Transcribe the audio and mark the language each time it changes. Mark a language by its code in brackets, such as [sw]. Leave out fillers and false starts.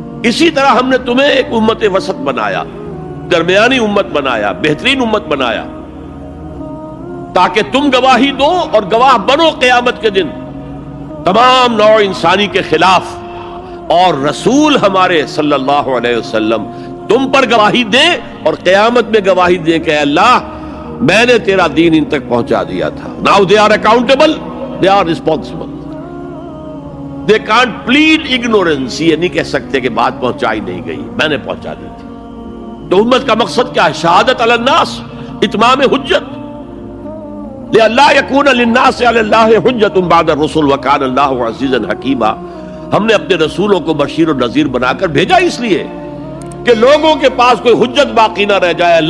[ur] اسی طرح ہم نے تمہیں ایک امت وسط بنایا، درمیانی امت بنایا، بہترین امت بنایا، تاکہ تم گواہی دو اور گواہ بنو قیامت کے دن تمام نوع انسانی کے خلاف. اور رسول ہمارے صلی اللہ علیہ وسلم تم پر گواہی دیں اور قیامت میں گواہی دیں کہ اے اللہ میں نے تیرا دین ان تک پہنچا دیا تھا. [en] Now they are accountable, they are responsible. They can't plead ignorance. [ur] یہ نہیں کہہ سکتے کہ بات پہنچائی نہیں گئی, میں نے پہنچا دی تھی. تو امت کا مقصد کیا ہے؟ شہادت علی الناس, اتمام حجت. [ar] لئلا یکون للناس علی اللہ حجت بعد الرسل وکان اللہ عزیزا حکیما. [ur] ہم نے اپنے رسولوں کو بشیر و نذیر بنا کر بھیجا اس لیے کہ لوگوں کے پاس کوئی حجت باقی نہ رہ جائے.